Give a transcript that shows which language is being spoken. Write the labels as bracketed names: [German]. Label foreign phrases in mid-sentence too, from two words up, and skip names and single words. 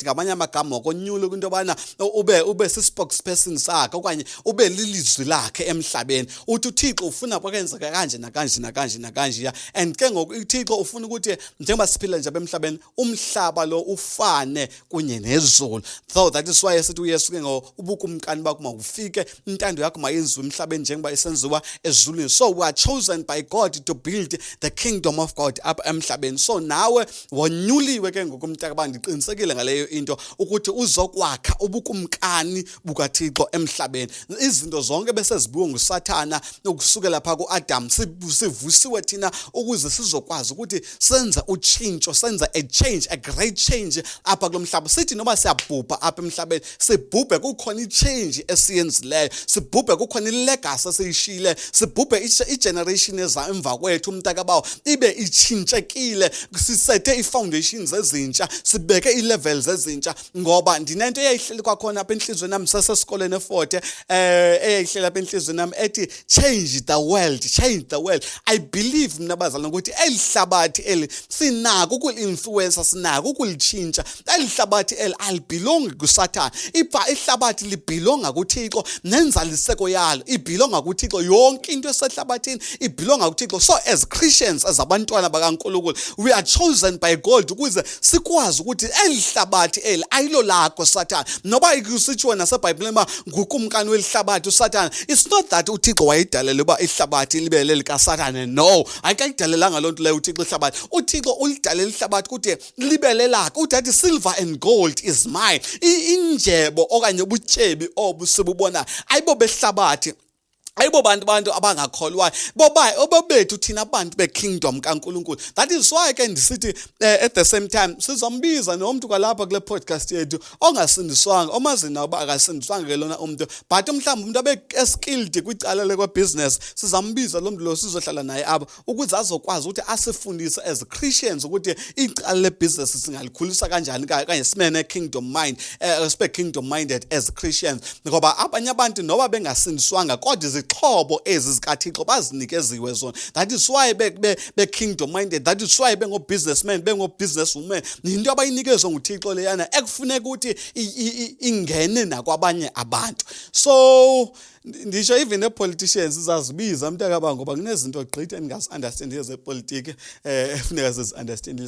[Xhosa] Ngamanye amagama wakonyula into yobana ube si-spokesperson sakhe okanye ube lilizwi lakhe emhlabeni. Uthi uThixo ufuna kwenzeka kanje nakanje nakanje nakanje. And ke ngoku uThixo ufuna ukuthi njengoba siphila nje emhlabeni umhlaba lo ufane kunye nezulu. [English] So that is why [Xhosa] esithi uYesu ke ubukumkani bakho makufike, intando yakho mayenziwe emhlabeni njengoba isenziwa ezulwini. [English] So we are chosen by God to build the kingdom of God up [Xhosa] emhlabeni. So nawe wonyuliwe ke ngokumntaka bandiqinisekile ngaleyo into ukuthi uzokwakha ubukumkani bukaThixo emhlabeni. Izinto zonke bese zibuwe nguSathana ukusukela pha kuAdam sivusiwe thina ukuze sizokwazi ukuthi senza utshintsho, senza [English] a change, a great change [Xhosa] apha kulomhlaba. Sithi noma siyabhubha apha emhlabeni, sibhubhe kukhona i-change esiyenzileyo, sibhubhe kukhona ilegacy esiyishile, sibhubhe i-generation eza emva kwethu umntakabawo ibe itshintshekile, sisethe i-foundations ezintsha, sibeke i-levels ezintsha. Ngoba ndinento eyayihleli kwakhona apha enhlizweni nami sasesikoleni eFort eyayihleli apha enhlizweni nami ethi [English] change the world, change the world. I believe [Xhosa] mna bazalwane ukuthi elihlabathi eli sinako ukuli-influencer, sinako ukulitshintsha. Elihlabathi eli alibelongi kuSathane. Ihlabathi libelonga kuThixo, nenzaliseko yalo ibelonga kuThixo. Yonke into esehlabathini ibelonga kuThixo. [English] So as Christians, as [Xhosa] abantwana bakaNkulunkulu, [English] we are chosen by God [Xhosa] ukuze sikwazi ukuthi elihlabathi eli ayilo lakho Sathane. Noba ikusitshiwo naseBhayibhelini uba ngukumkani welihlabathi uSathane, [English] it's not that [Xhosa] uThixo wayidalele uba ihlabathi libe lelikaSathane. No, ayikayidalelanga loo nto leyo uThixo ihlabathi. uThixo ulidalele ihlabathi ukuthi libe lelakhe. [English] Uthi silver and gold is mine. [Xhosa] Injebo okanye ubutyebi obu sibubona ayibo behlabathi, ayibo bantu abangakholwayo, obabethu thina abantu bekingdom kaNkulunkulu. That is why ke ndisithi [English] at the same time [Xhosa] sizambiza nomuntu kwalapha kule podcast yethu ongasindiswanga, omazina uba akasindiswanga ke lona umuntu, but mhlawumbe umuntu abe skilled kwicala le business, sizambiza lo muntu lo sizohlala naye apha ukuze azokwazi ukuthi asifundise [English] as Christians [Xhosa] ukuthi icala le business singalikhulisa kanjani kanye simene [English] kingdom mind, [Xhosa] sibe [English] kingdom minded as Christians. [Xhosa] Ngoba abanye abantu noba bengasindiswanga kodwa izixhobo ezi zikaThixo bazinikeziwe zona. [English] That is why be kingdom minded, that is why bengo-businessmen, bengo-businesswomen. [Xhosa] Yinto abayinikezwe nguThixo leyana ekufuneka ukuthi ingene nakwabanye abantu. So ndisho [English] even the-politicians [Xhosa] izazibiza mntakaba ngoba kunezinto gqithi endingazi-understandiyo zepolitiki efuneka zizi-understandile.